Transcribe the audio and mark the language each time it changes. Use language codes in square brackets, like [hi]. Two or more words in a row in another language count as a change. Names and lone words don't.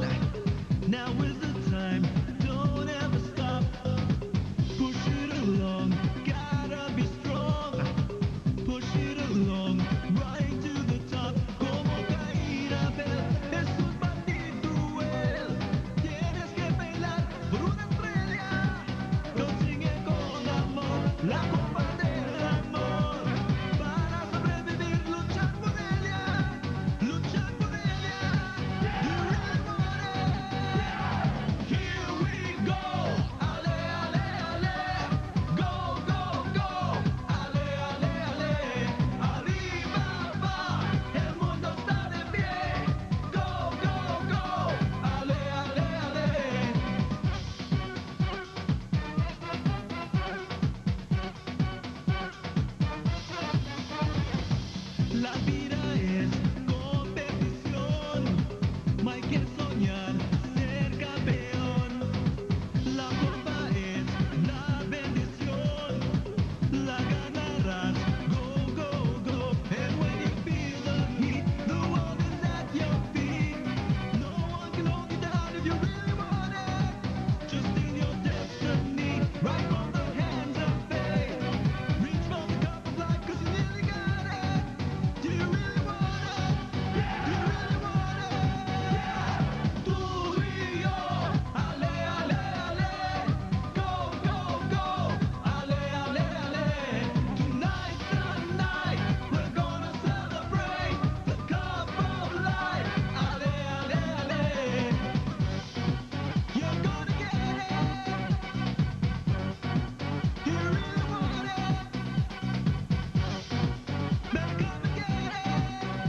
[en] Now is the time, don't ever stop. Push it along, gotta be strong. Push it along, right to the top. [es] Como caída, es un bandido cruel. Tienes que bailar por una estrella. Consigue con amor la copa del amor. Para sobrevivir, luchar por ella. Luchar por ella. [en] You really want it. Here we go. Ale, ale, ale. Go, go, go. Ale, ale, ale. [es] Arriba va. El mundo está de pie. [en] Go, go, go. Ale, ale, ale. [es] La vida es competición, no hay que soñar ser campeón. La copa es la bendición, la ganarás. [en] Go, go, go. And when you feel the heat, the world is at your feet. No one can hold you down if you really want it. Just in your destiny, right from the hands of fate. Reach for the cup of life 'cause you nearly got it. Do you really want it? Do you really want it? [es] Tú y yo, ale, ale, ale. [en] Go, go, go. Ale, ale, ale. Tonight, tonight, we're gonna celebrate the cup of life. Ale, ale, ale. You're gonna get it. Do you really want it? Better come and get it.